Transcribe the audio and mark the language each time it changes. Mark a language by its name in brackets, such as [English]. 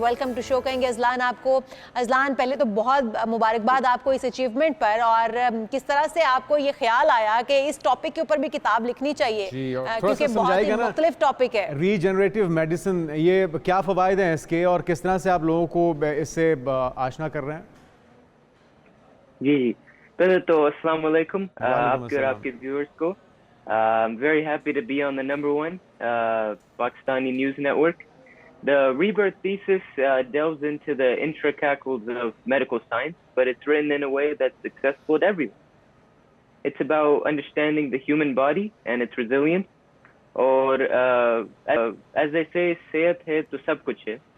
[Hindi] Welcome to show कहेंगे Azlan आपको। Azlan, पहले तो बहुत मुबारकबाद आपको इस अचीवमेंट पर, और किस तरह से आपको ये ख्याल आया कि इस टॉपिक के ऊपर भी किताब लिखनी चाहिए, क्योंकि बहुत ही मुख्तलिफ टॉपिक है। रीजनरेटिव मेडिसिन, ये क्या फ़वाइद हैं इसके और किस तरह से आप लोगों को इससे आशना कर रहे हैं? जी, पहले तो अस्सलाम वालेकुम आपके और आपके व्यूअर्स को। [English] I'm very happy to be on the number 1 Pakistani news network. The Rebirth Thesis delves into the intricacies of medical science, but it's written in a way that's accessible to everyone. It's about understanding the human body and its resilience. [Hindi] और [English] as they say, [Hindi] सेहत है तो सब कुछ है।